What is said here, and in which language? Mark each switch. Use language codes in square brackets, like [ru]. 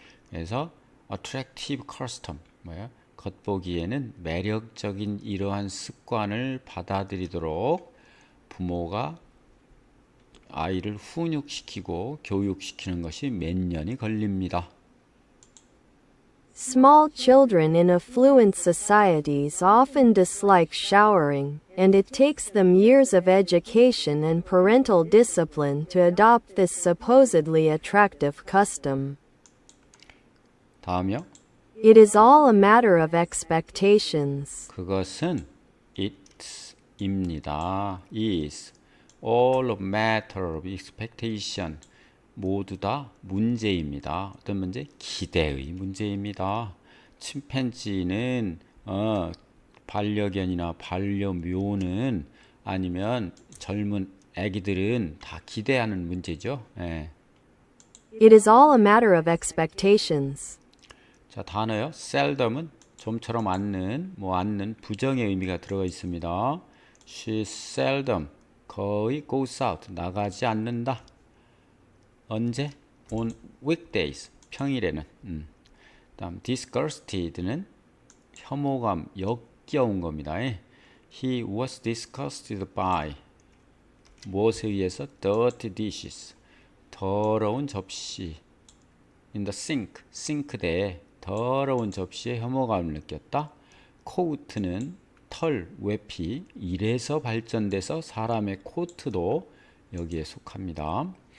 [ko] 그래서 [en] attractive custom, [ko] 뭐예요? 겉보기에는 매력적인 이러한 습관을 받아들이도록 부모가 아이를 훈육시키고 교육시키는 것이 몇 년이 걸립니다. [en] Small children in affluent societies often dislike showering, and it takes them years of education and parental discipline to adopt this supposedly attractive custom. [ko] 다음이요. [en] It is all a matter of expectations. [ko] 그것은 it입니다. [en] is all a matter of expectation. [ko] 모두 다 문제입니다. 어떤 문제? 기대의 문제입니다. 침팬지는 반려견이나 반려묘는 아니면 젊은 아기들은 다 기대하는 문제죠. 예. [en] It is all a matter of expectations. [ko] 자, 단어요. seldom은 좀처럼 않는 부정의 의미가 들어가 있습니다. [en] She seldom, [ko] 거의 [en] goes out, [ko] 나가지 않는다. 언제? [en] On weekdays, [ko] 평일에는. 다음 disgusted는 혐오감, 역겨운 겁니다. [en] He was disgusted by [ko] 무엇에 의해서? [en] dirty dishes, [ko] 더러운 접시. [en] in the sink, [ko] 싱크대에 더러운 접시에 혐오감을 느꼈다. 코우트는 털, 외피, 이래서 발전돼서 사람의 코트도 여기에 속합니다.